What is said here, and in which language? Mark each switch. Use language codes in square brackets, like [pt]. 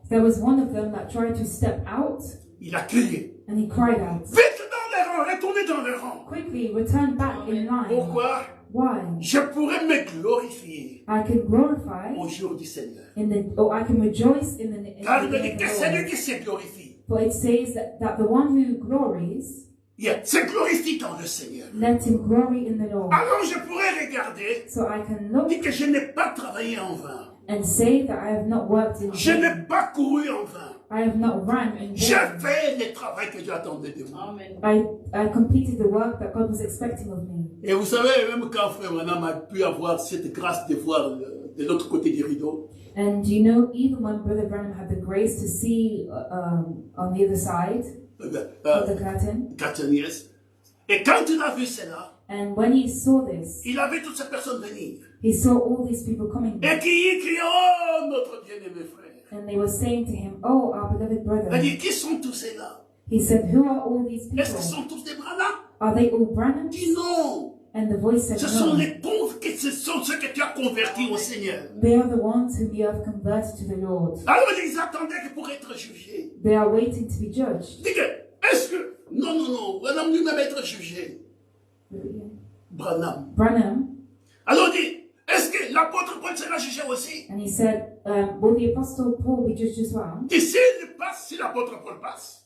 [en] There was one of them that tried to step out, [fr] Il a crié. [en] and he cried out, [fr] Vite dans les rangs, retournez dans les rangs. [en] "Quickly, return back in line." [fr] Pourquoi? [en] Why? [fr] Je pourrais me glorifier [en] I can glorify [fr] au jour du Seigneur. [en] I can rejoice in the [fr] Car il [en] day [fr] dit [en] of [fr] que [en] the [fr] c'est lui [en] Lord. [fr] qui se glorifie. [en] For it says that the one who glories, [fr] Il se glorifie dans le Seigneur. [en] let him glory in the Lord. [fr] Alors je pourrais regarder, [en] So I can look [fr] dit que je n'ai pas travaillé en vain. [en] and say that I have not worked in [fr] Je [en] vain. [fr] n'ai pas couru en vain. [en] I have not run in [fr] J'ai [en] vain. [fr] fait le travail que Dieu attendait de moi. [en] I completed the work that God was expecting of me. [fr] Et vous savez, même quand Frère Branham a pu avoir cette grâce de voir de l'autre côté du rideau, [en] And you know, even when Brother Branham had the grace to see on the other side of the curtain, [fr] Cataniès, et quand il a vu cela, [en] and when he saw this, [fr] il a vu toutes ces personnes venir. [en] he saw all these people coming [fr] Et [en] back, [fr] qui criait, oh notre bien-aimé frère. [en] and they were saying to him, "Oh, our beloved [fr] Il a [en] brother." [fr] dit, qui sont tous ces-là? [en] He said, "Who are all these [fr] Est-ce qu'ils [en] people? [fr] sont tous des Branham? [en] Are they all Branhams?" [fr] Il dit non. [en] And the voice said, [fr] Ce sont [en] "No. [fr] les pauvres, ce sont ceux que tu as convertis au Seigneur. [en] They are the ones whom you have converted to the Lord. [fr] Alors ils attendaient que pour être jugés. [en] They are waiting to be judged." [fr] Il dit que, est-ce que, non, Branham lui-même être jugé. [en] Branham. Branham, [fr] Alors il dit, est-ce que l'apôtre Paul sera jugé aussi? [en] and he said, "Will the apostle Paul be judged as well?" [fr] Et s'il passe, si l'apôtre Paul passe,